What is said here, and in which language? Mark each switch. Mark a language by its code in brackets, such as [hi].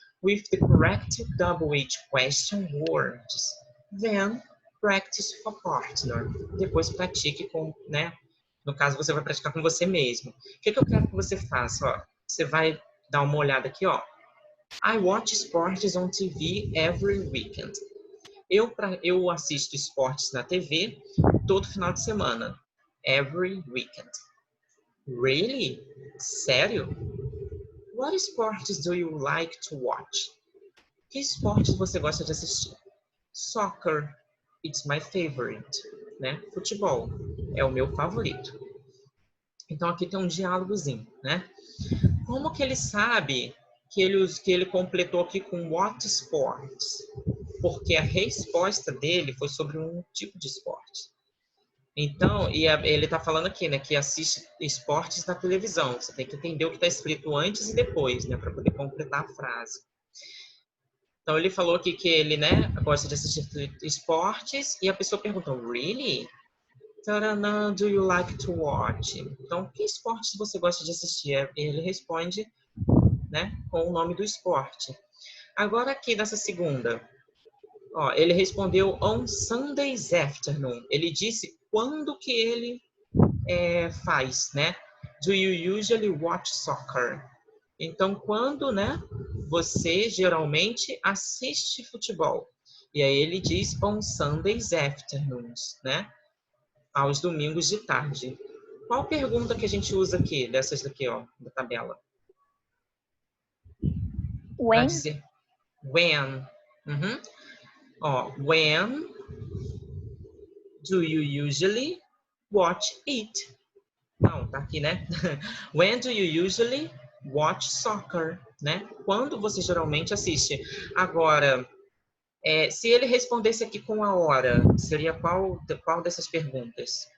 [en] with the correct double H question words. Then, practice for partner. [pt] Depois pratique com, né? No caso, você vai praticar com você mesmo. O que eu quero que você faça? Ó, você vai dar uma olhada aqui, ó. [en] I watch sports on TV every weekend. [pt] Eu assisto esportes na TV todo final de semana. [en] Every weekend. Really? Sério? What sports do you like to watch? [pt] Que esportes você gosta de assistir? [en] Soccer. It's my favorite. Né? Futebol. [pt] É o meu favorito. Então aqui tem um diálogozinho, né? Como que ele sabe que ele completou aqui com [en] what sports? [pt] Porque a resposta dele foi sobre um tipo de esporte. Então, ele está falando aqui, né, que assiste esportes na televisão. Você tem que entender o que está escrito antes e depois, né, para poder completar a frase. Então, ele falou aqui que ele, né, gosta de assistir esportes e a pessoa perguntou, really? [en] Tarana, do you like to watch? [pt] Então, que esportes você gosta de assistir? Ele responde, né, com o nome do esporte. Agora aqui nessa segunda, ó, ele respondeu [en] on Sundays afternoon. [pt] Ele disse quando que ele faz, né? [en] Do you usually watch soccer? [pt] Então, quando, né, você geralmente assiste futebol? E aí ele diz [en] on Sundays afternoons, [pt] né? Aos domingos de tarde. Qual pergunta que a gente usa aqui, dessas daqui, ó, da tabela? [en] When? [pt] Para dizer when. Uhum. [en] Ó, when do you usually watch it? [pt] Não, tá aqui, né? [en] When do you usually watch soccer? [pt] Né? Quando você geralmente assiste? Agora, se ele respondesse aqui com a hora, seria qual dessas perguntas?